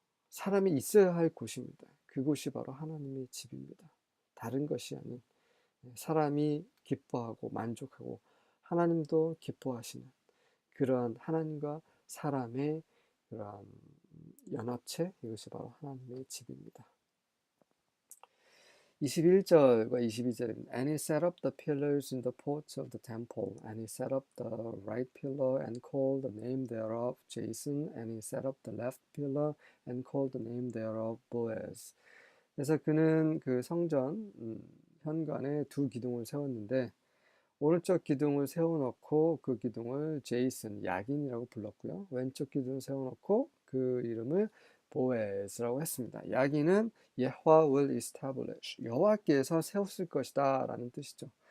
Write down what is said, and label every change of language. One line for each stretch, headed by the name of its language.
Korean: 사람이 있어야 할 곳입니다. 그곳이 바로 하나님의 집입니다. 다른 것이 아닌 사람이 기뻐하고 만족하고 하나님도 기뻐하시는 그러한 하나님과 사람의 그러한 연합체, 이것이 바로 하나님의 집입니다. 21절과 22절입니다.
English: And he set up the pillars in the porch of the temple, and he set up the right pillar and called the name thereof Jason, and he set up the left pillar and called the name thereof Boaz.
Korean: 그래서 그는 그 성전 현관에 두 기둥을 세웠는데 오른쪽 기둥을 세워놓고 그 기둥을 제이슨, 야긴이라고 불렀고요. 왼쪽 기둥을 세워놓고 그 이름을 보에즈라고 했습니다. 야긴은 여호와
English: will establish,
Korean: 여호와께서 세웠을 것이다 라는 뜻이죠.